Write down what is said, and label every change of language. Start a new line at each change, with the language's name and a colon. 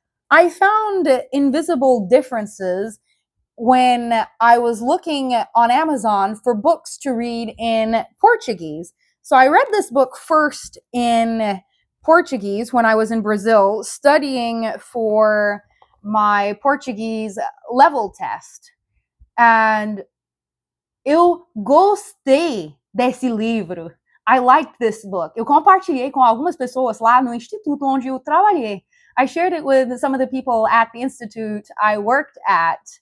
English: I found Invisible Differences when I was looking on Amazon for books to read in Portuguese. So I read this book first in Portuguese when I was in Brazil studying for my Portuguese level test.
Portuguese: And eu gostei desse livro.
English: I liked this book.
Portuguese: Eu compartilhei com algumas pessoas lá no instituto onde eu trabalhei.
English: I shared it with some of the people at the institute I worked at.